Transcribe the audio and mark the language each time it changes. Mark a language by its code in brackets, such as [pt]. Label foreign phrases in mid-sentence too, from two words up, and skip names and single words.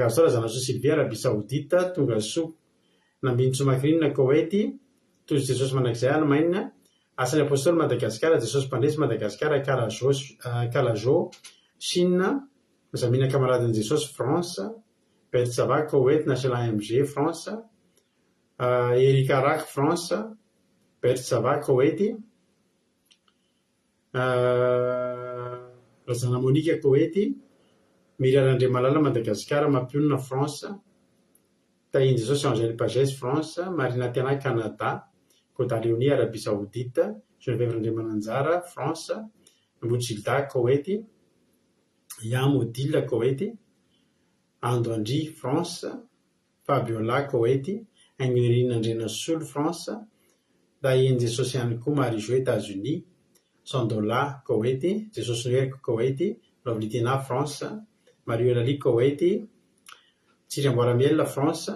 [mg] azy tao Razanasoa Sylvia Arabie Saoudite, Tongasoa Nambinitso Makrinina Koweït, toy Jesosy manakizay Allemagne, Asany Apôstôly Madagasikara, Jesosy Mpandresy Madagasikara, Kalazo Chine, Zamina Kamaradin'i Jesosy France, Bertsava Koweït, National AMG France, Erika Rak France, Bertsava Koweït, Razana Monika Koweït, Miriam Andriamalala Madagasikara, Mampionina France, Tahin Jesosy Angèle Pagès France, Marina Tiana Canada, Côte Léonie Arabie Saoudite, Geneviève Andriamananjara France, Mbojilda Koweït, Yam Odile Koweït, Ando Andry France, Fabiola Koweït, Ingrid Andrenasolo France, Tahin Jesosy ihany koa Marie-Jo États-Unis, Sandola Koweït, Jesosy Noeriko Koweït, Lovlitina France, Mario Lali Koweït, Tsiramboaramiel France.